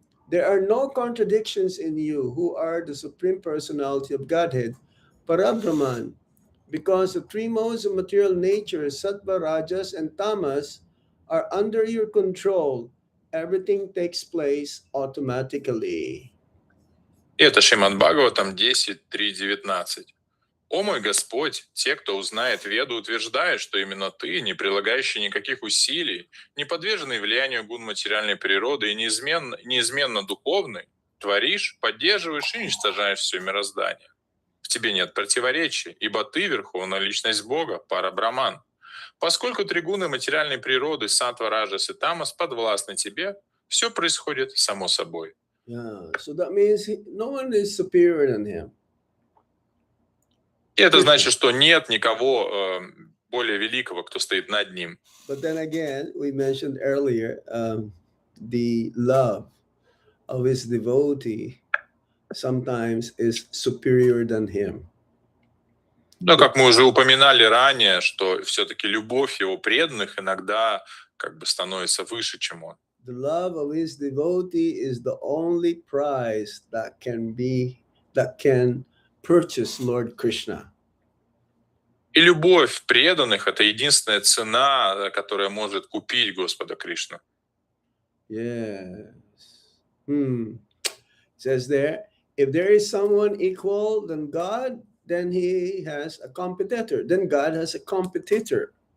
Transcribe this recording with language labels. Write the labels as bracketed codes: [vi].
[en] There are no contradictions in you, who are the Supreme Personality of Godhead, Parabrahman, because the three modes of material nature, Sattva, Rajas, and Tamas, are under your control. Everything takes place automatically. [ru] Это Шримад Бхагаватам 10.3.19. «О мой Господь, те, кто узнает Веду, утверждают, что именно Ты, не прилагающий никаких усилий, не подверженный влиянию гун материальной природы и неизменно духовный, творишь, поддерживаешь и уничтожаешь все мироздание. В Тебе нет противоречий, ибо Ты — Верховная Личность Бога, Парабраман. Поскольку три гуны материальной природы, Саттва, Раджас и Тамас, подвластны Тебе, все происходит само собой». [en] Yeah, so that means no one is superior than him. [ru] И это значит, что нет никого более великого, кто стоит над ним. [en] But then again, we mentioned earlier the love of his devotee sometimes is superior than him. [ru] Но, как мы уже упоминали ранее, что все-таки любовь его преданных иногда как бы становится выше, чем он. [en] The love of his devotee is the only prize that can purchase Lord Krishna. [ru] И любовь преданных — это единственная цена, которая может купить Господа Кришну. [en] Yes. It says there, if there is someone equal than God, then he has a competitor. Then God has a competitor.